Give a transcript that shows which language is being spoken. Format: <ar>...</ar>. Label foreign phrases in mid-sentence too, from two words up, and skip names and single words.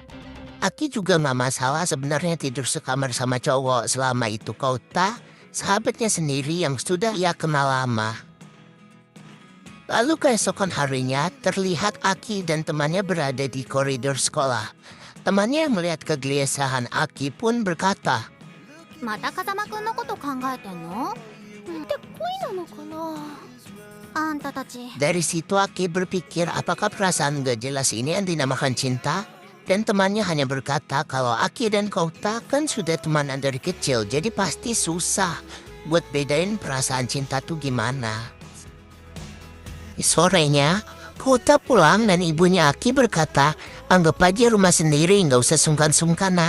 <id>Aki juga gak masalah sebenarnya tidur sekamar sama cowok selama itu Kouta, sahabatnya sendiri yang sudah ia kenal lama. Lalu keesokan harinya terlihat Aki dan temannya berada di koridor sekolah. Temannya yang melihat kegelisahan Aki pun berkata,</id> <ja>また風間くんのこと考えてんの？って恋なのかな？あんたたち。</ja> <id>Dari situ Aki berpikir apakah perasaan gak jelas ini yang dinamakan cinta? Dan temannya hanya berkata kalau Aki dan Kouta kan sudah temenan dari kecil, jadi pasti susah buat bedain perasaan cinta tuh gimana. Sorenya, Kouta pulang dan ibunya Aki berkata, anggap aja rumah sendiri, nggak usah sungkan-sungkan nak.</id>